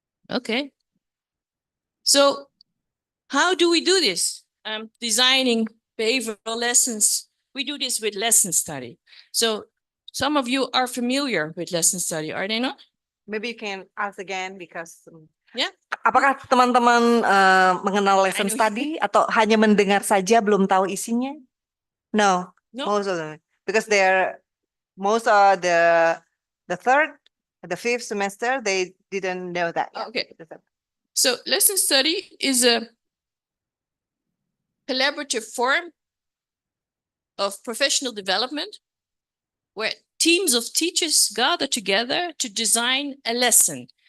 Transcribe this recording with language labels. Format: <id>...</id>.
<en>Okay. So how do we do this? Designing behavioral lessons. We do this with lesson study. So some of you are familiar with lesson study, are they not? Maybe you can ask again because yeah.</en> <id>Apakah teman-teman mengenal lesson study atau hanya mendengar saja belum tahu isinya?</id> <en>No. Most of them, because most are the third, the fifth semester, they didn't know that. Okay. So lesson study is a collaborative form of professional development where teams of teachers gather together to design a lesson.</en>